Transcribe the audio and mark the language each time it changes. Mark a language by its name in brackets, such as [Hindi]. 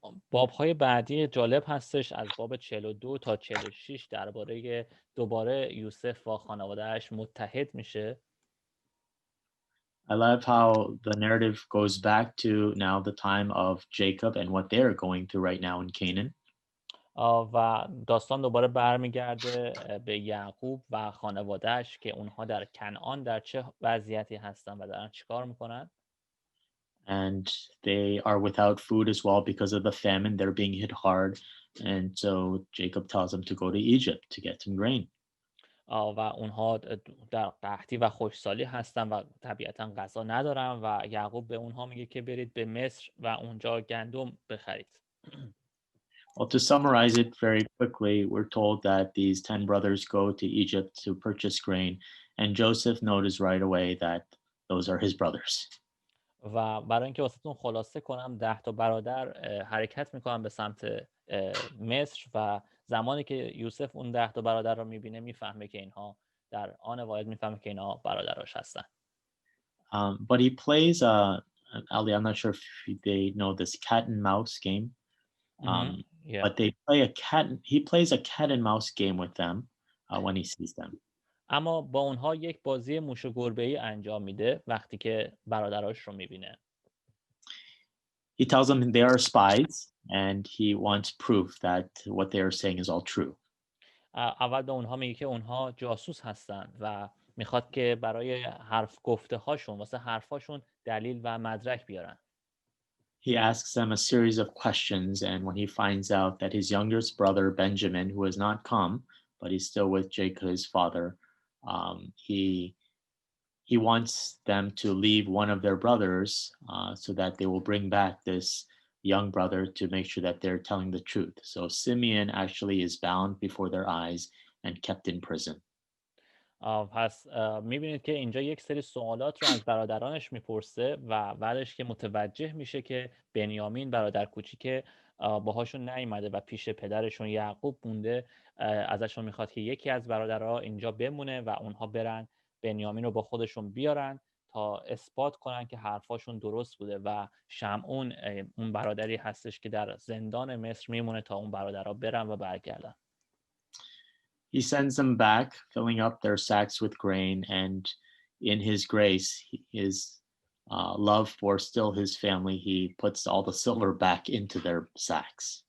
[Persian] باب‌های بعدی جالب هستش، از باب 42 تا 46 درباره دوباره یوسف با خانواده‌اش متحد میشه. [English] I love how the narrative goes back to now the time of Jacob and what they're going through right now in Canaan. [Persian] و داستان دوباره برمیگرده به یعقوب و خانواده‌اش که اونها در کنعان در چه وضعیتی هستن و دارن چیکار میکنن. [English] And they are without food as well because of the famine. They're being hit hard. And so Jacob tells them to go to Egypt to get some grain. [Persian] و اونها در قحطی و خشکسالی هستن و طبیعتا غذا ندارن و یعقوب به اونها میگه که برید به مصر و اونجا گندم بخرید. [English] Well, to summarize it very quickly, we're told that these 10 brothers go to Egypt to purchase grain, and Joseph noticed right away that those are his brothers. [Persian] و برای اینکه واسهتون خلاصه کنم، 10 تا برادر حرکت میکنن به سمت مصر و زمانی که یوسف اون 10 تا برادر رو میبینه میفهمه که اینها در آن واحد میفهمه که اینها برادراش هستن. [English] But he plays Ali, I'm not sure if they know this cat and mouse game. Yeah. But he plays a cat and mouse game with them when he sees them. [Persian] اما با اونها یک بازی موش و گربه‌ای انجام میده وقتی که برادراش رو میبینه. [English] He tells them they are spies and he wants proof that what they are saying is all true. [Persian] اول به اونها میگه که اونها جاسوس هستن و میخواد که برای حرف گفته هاشون، واسه حرفاشون دلیل و مدرک بیارن. [English] He asks them a series of questions, and when he finds out that his youngest brother Benjamin, who has not come, but he's still with Jacob, his father, he wants them to leave one of their brothers so that they will bring back this young brother to make sure that they're telling the truth. So Simeon actually is bound before their eyes and kept in prison. [Persian] پس میبینید که اینجا یک سری سوالات رو از برادرانش میپرسه و بعدش که متوجه میشه که بنیامین برادر کوچیک باهاشون نیومده و پیش پدرشون یعقوب مونده، ازشون میخواد که یکی از برادرها اینجا بمونه و اونها برن بنیامین رو با خودشون بیارن تا اثبات کنن که حرفاشون درست بوده و شمعون اون برادری هستش که در زندان مصر میمونه تا اون برادرها برن و برگردن. [English] He sends them back, filling up their sacks with grain, and in his grace, his love for still his family, he puts all the silver back into their sacks.